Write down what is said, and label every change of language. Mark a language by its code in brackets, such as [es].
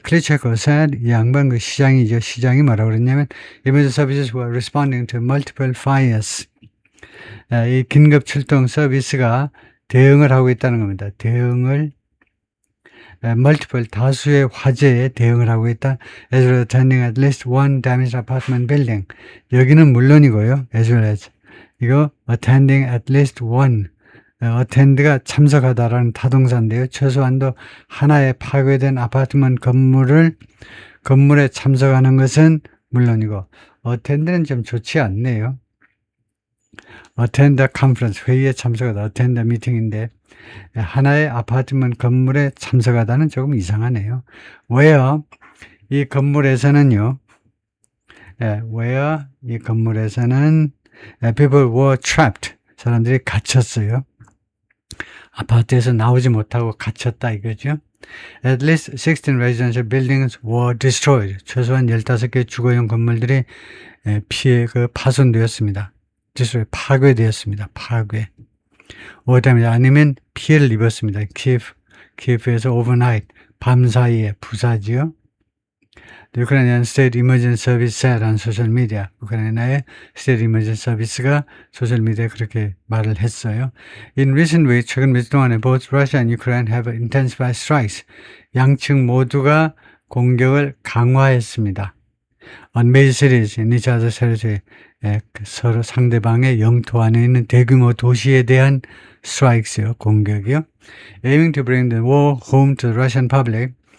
[en] Klitschko said, [ko] 이 양반 그 시장이죠. 시장이 뭐라고 그랬냐면 [en] emergency services were responding to multiple fires. [ko] 이 긴급 출동 서비스가 대응을 하고 있다는 겁니다. multiple 다수의 화재에 대응을 하고 있다. [en] as well as attending at least one damaged apartment building. [ko] 여기는 물론이고요. [en] as well as 이거 attending at least one. [ko] attend가 참석하다라는 타동사인데요. 최소한도 하나의 파괴된 아파트먼트 건물에 참석하는 것은 물론이고 attend는 좀 좋지 않네요. [en] attend a conference, [ko] 회의에 참석하다, [en] attend a meeting [ko] 인데 하나의 아파트먼트 건물에 참석하다는 조금 이상하네요. where 이 건물에서는요. [en] where [ko] 이 건물에서는 [en] people were trapped. [ko] 사람들이 갇혔어요. 아파트에서 나오지 못하고 갇혔다 이거죠. [en] At least 16 residential buildings were destroyed. [ko] 최소한 15개 주거용 건물들이 파손되었습니다. 파괴되었습니다. 파괴. 그다음에 아니면 피해를 입었습니다. 키예프에서 [en] overnight, [ko] 밤 사이에 부사지요. [en] 우크라이나 State Emergency Service said 소셜미디어. [ko] 우크라이나의 State Emergency Service가 소셜미디어에 그렇게 말을 했어요. [en] In recent weeks, [ko] 최근 몇 주 동안에 [en] both Russia and Ukraine have intensified strikes. [ko] 양측 모두가 공격을 강화했습니다. [en] On major cities in each other's territory. [ko] 서로 상대방의 영토 안에 있는 대규모 도시에 대한 strikes요, 공격이요. [en] Aiming to bring the war home to the Russian public.